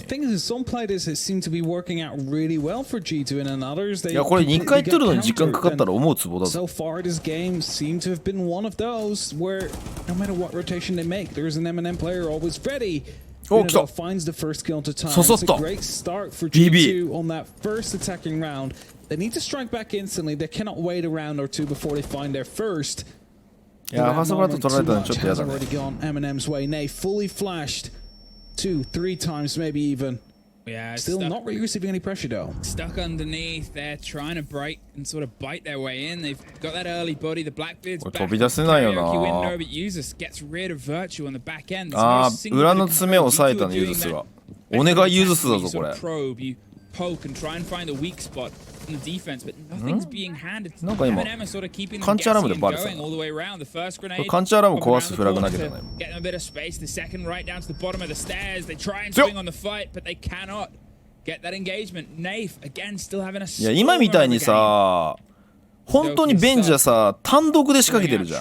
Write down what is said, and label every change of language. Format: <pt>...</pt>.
<en>The thing is, some players it seem to be working out really well for G2, and in others they.</en> <ja>いやこれ2回取るのに時間かかったら思うツボだぞ。</ja> <en>So far, this game seems to have been one of those where no matter what rotation they make, there's an MNM player always ready.</en> <ja>お、来た。</ja> <en>Finds the first kill to time.</en> <ja>刺さった。</ja> <en>It's a great start for G2 on that first attacking round. They need to strike back instantly. They cannot wait a round or two before they find their first.</en> <ja>いやファーストブラッド取られたのちょっとやだね。</ja> <en>Already gone MNM's way. Nay, fully flashed. 2, 3 times, maybe even. Yeah, still not really receiving any pressure though. Stuck underneath, they're trying to break and sort of bite their way in. They've got that early body. The Blackbeard's back.</en> <ja>飛び出せないよな。</ja> <en>Window, but Usus gets rid of Virtue on the back end.</en> <ja>ああ、裏の爪を押さえたのユーズスが。お願いユーズスだぞこれ。</ja> <en>You poke and try and find a weak spot in the defense, but nothing's being handed.</en> <ja>なんか今</ja> <en>M&M are sort of keeping</en> <ja>カンチャーラムで</ja> <en>them</en> <ja>バレた</ja> <en>going all the way around. The first grenade.</en> <ja>カンチャーラム壊すフラグ投げたね。</ja> <en>Getting a bit of space. The second right down to the bottom of the stairs. They try and swing on the fight, but they cannot get that engagement. Nafe again still having a.</en> <ja>いや今みたいにさ、本当にベンジャーさ単独で仕掛けてるじゃん。</ja>